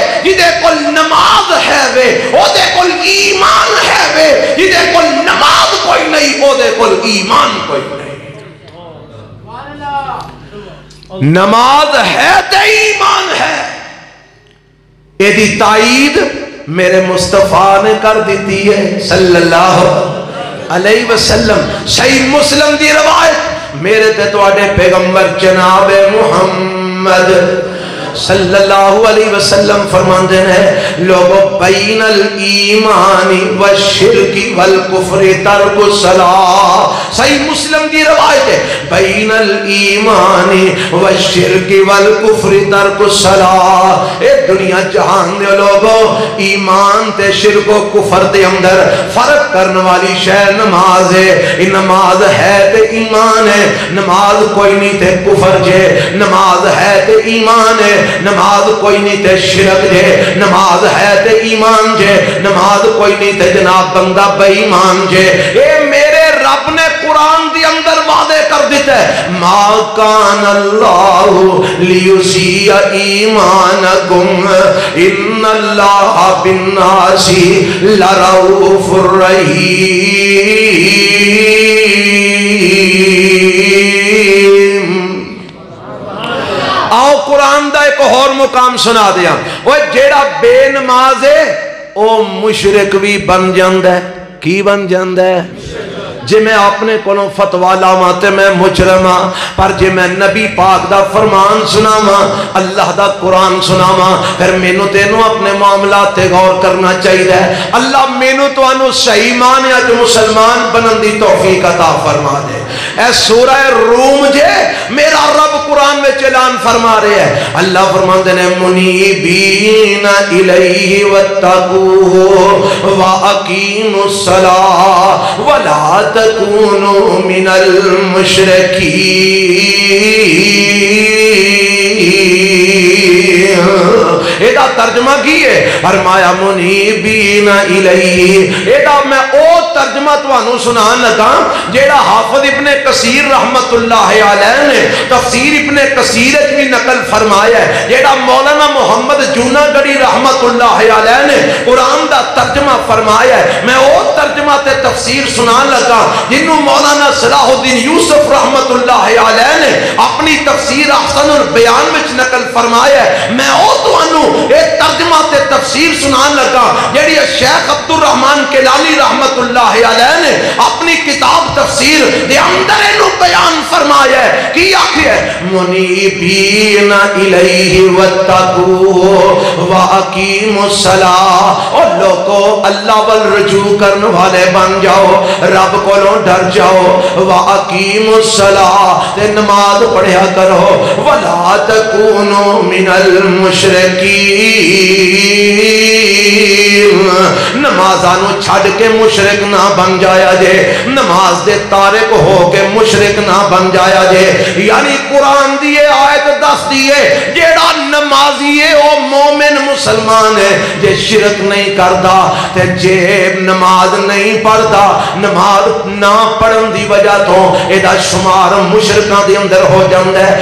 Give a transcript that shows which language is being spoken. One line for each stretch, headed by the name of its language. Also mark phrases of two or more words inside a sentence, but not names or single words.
Punjabi: جدے کول نماز ہے وے اودے کول ایمان ہے وے، جدے کول نماز کوئی نہیں اودے کول ایمان کوئی نہیں. نماز ہے تے ایمان ہے، ایدی تائید میرے مصطفیٰ نے کر دی ہے
Arabic: صلى الله عليه وسلم.
Punjabi: صحیح مسلم دی روایت میرے تے تہاڈے پیغمبر جناب محمد
Arabic: صلى الله عليه وسلم
Urdu: فرماتے ہیں، لوگو
Arabic: بين الإيمان والشرك والكفر ترك الصلاة.
Urdu: صحیح مسلم کی روایت ہے,
Arabic: بين الإيمان والشرك والكفر ترك الصلاة.
Punjabi: اے دنیا جہان دے لوگو، ایمان تے شرک و کفر دے اندر فرق کرنے والی شے نماز ہے. نماز ہے تے ایمان ہے، نماز کوئی نہیں تے کفر جے، نماز ہے تے ایمان ہے، نماز کوئی نہیں تے شرک جے، نماز ہے تے ایمان جے، نماز کوئی نہیں تے جناب بندہ بے ایمان جے. اے میرے رب نے قرآن دی اندر وعدے کر دتے,
Arabic: ما كان الله ليضيع إيمانكم إن الله بالناس لرءوف رحيم.
Punjabi: آؤ قرآن دا ایک اور مقام سنا دیا.
Urdu: وہ جیڑا بے نماز ہے وہ مشرک بھی بن جاتا ہے.
Punjabi: کی بن جاتا ہے? جے میں اپنے کولوں فتویٰ لاواں تے میں مجرم ہاں، پر جے میں نبی پاک دا فرمان سناواں، اللہ دا قرآن سناواں، پھر مینوں تینوں اپنے معاملات تے غور کرنا چاہیے. اللہ مینوں تہانوں صحیح معنیاں چ مسلمان بنن دی توفیق عطا فرما دے. اے سورہ روم جے میرا رب
Urdu: قرآن میں اعلان فرما رہے ہیں. اللہ فرماتے ہیں,
Arabic: منيبين إليه واتقوه وأقيموا الصلاة ولا تكونوا من المشركين.
Punjabi: ایدا ترجمہ کی ہے؟ فرمایا
Arabic: منيبين إليه.
Punjabi: ایدا میں او ترجمہ تہانوں سنان لگا جیڑا حافظ ابن کثیر رحمۃ اللہ علیہ نے تفسیر ابن کثیر چ بھی نقل فرمایا ہے، جیڑا مولانا محمد جوناگڑھی رحمۃ اللہ علیہ نے قرآن دا ترجمہ فرمایا ہے. میں او ترجمہ تے تفسیر سنان لگا جنوں مولانا صلاح الدین یوسف رحمۃ اللہ علیہ نے اپنی تفسیر احسن البیان میں نقل فرمایا ہے. میں او تہانوں اے ترجمہ تے تفسیر سنان لگا جیڑی شیخ عبد الرحمن کیلانی رحمۃ اللہ علیہ نے اپنی کتاب تفسیر دے اندر اینوں بیان فرمایا ہے. کی آخر ہے?
Arabic: منيبين إليه واتقوه وأقيموا الصلاة.
Punjabi: اور لوگو اللہ وَل رجوع کرنے والے بن جاؤ، رب کولوں ڈر جاؤ.
Arabic: وأقيموا الصلاة
Punjabi: تے نماز پڑھیا کرو.
Arabic: ولا تكونوا من المشركين.
Punjabi: نمازاں نوں چھڈ کے مشرک نہ بن جایا جے، نماز دے تارک ہو کے مشرک نہ بن جایا جے. یعنی قرآن دی آیت دس دی ہے جیڑا نمازی ہے وہ مومن مسلمان ہے جے شرک نہیں کرتا تے جے نماز نہیں پڑھتا، نماز نہ پڑھن دی وجہ تو ایدا شمار مشرکاں دے اندر ہو جاتا ہے.